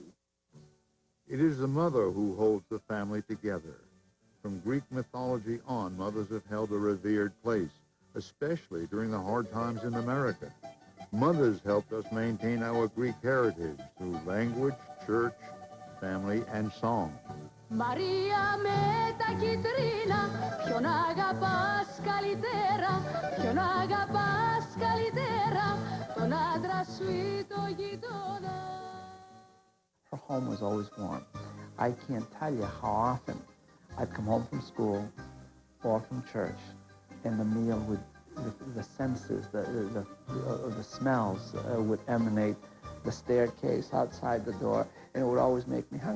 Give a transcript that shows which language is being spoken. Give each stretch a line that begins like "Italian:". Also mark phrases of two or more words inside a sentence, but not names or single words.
English: It is the mother who holds the family together. From Greek mythology on, mothers have held a revered place, especially during the hard times in America. Mothers helped us maintain our Greek heritage through language, church, family, and song.
Greek: Maria με τα κίτρινα, ποιον αγαπάς καλύτερα, ποιον αγαπάς καλύτερα, τον άντρα σου ή το γειτόνα.
English: Her home was always warm. I can't tell you how often I'd come home from school or from church, and the meal would, the senses, the smells would emanate the staircase outside the door, and it would always make me hungry.